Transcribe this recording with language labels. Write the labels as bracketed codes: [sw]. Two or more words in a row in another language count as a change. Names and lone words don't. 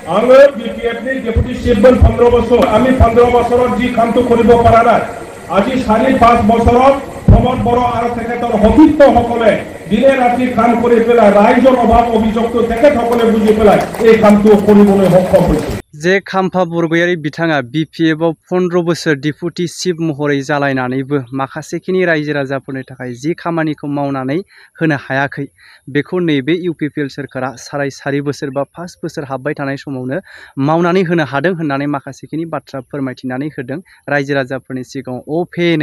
[brx] आङो बिपिएफनि डेपुटी चिफमोन [as] 15 বছর আমি 15 বছৰত যি কামটো কৰিব পৰা নাই আজি 4-5 বছৰত প্ৰমোদ বড়ো আৰু তেখেতৰ সতীৰ্থসকলে দিনে ৰাতি কাম কৰি পেলাই ৰাইজৰ অভাৱ অভিযোগটো তেখেতসকলে বুজি পেলাই এই কামটো কৰিবলৈ সক্ষম হৈছে। [brx] जे खाम्फा बरगयारि बिथाङा बिपिएफआव 15 बोसोर डिपुटी चिफ महरै जालायनानैबो माखासेखिनि रायजो राजाफोरनि थाखाय जि खामानिखौ मावनानै होनो हायाखै बेखौ नैबे इउपिपिएल सोरखारा साराय बोसोर बा 5 बोसोर हाबबाय थानाय समावनो मावनानै होनो हादों होननानै माखासेखिनि बाथ्रा फोरमायथिनानै होदों रायजो राजाफोरनि सिगाङाव अफेनै।